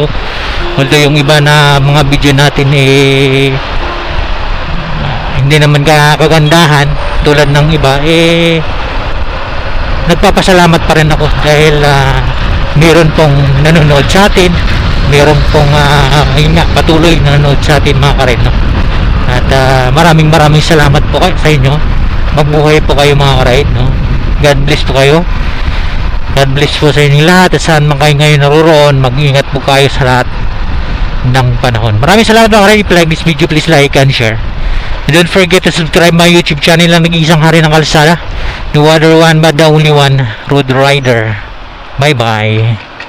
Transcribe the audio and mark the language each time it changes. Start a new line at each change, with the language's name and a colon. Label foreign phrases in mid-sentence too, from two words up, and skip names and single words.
Filipino: Although yung iba na mga video natin hindi naman kagandahan tulad ng iba, nagpapasalamat pa rin ako dahil meron pong nanonood sa atin, meron pong patuloy na nanonood sa atin, mga ka-ride, no? At maraming salamat po sa inyo. Mabuhay po kayo, mga ka-ride, no?
English: God bless
Filipino: po kayo.
English: God bless
Filipino: po sa inyo lahat, at saan man kayo ngayon naroon, mag-ingat po kayo sa lahat ng panahon. Maraming salamat, mga ka-ride.
English: If you like this video, please like and share. And don't forget to subscribe my YouTube channel lang,
Filipino: nag-iisang hari ng kalsada,
English: no other one but the only one, Road Rider. Bye bye.